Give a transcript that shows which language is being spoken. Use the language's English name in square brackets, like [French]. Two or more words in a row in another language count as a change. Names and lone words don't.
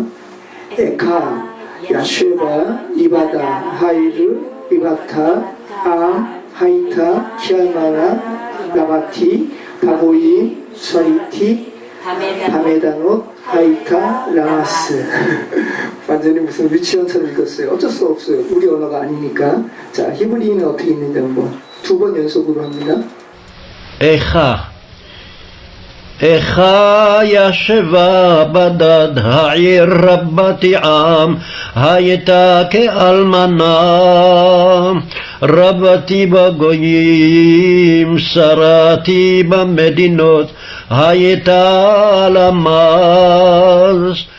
[Hebrew] איכה, ישבה, בדד, העיר, רבתי, עם, היתה, כאלמנה, רבתי, בגוים, שרתי, במדינות, היתה, למס. [Korean] 완전히 무슨 유치원처럼 읽었어요. 어쩔 수 없어요. 우리 언어가 아니니까. 자, 히브리인은 어떻게 있는지 한번 두 번 연속으로 합니다. [Hebrew] איכה ישבה בדד העיר רבת עם, הייתה כאלמנה, רבתי בגויים, שרתי במדינות, הייתה למז.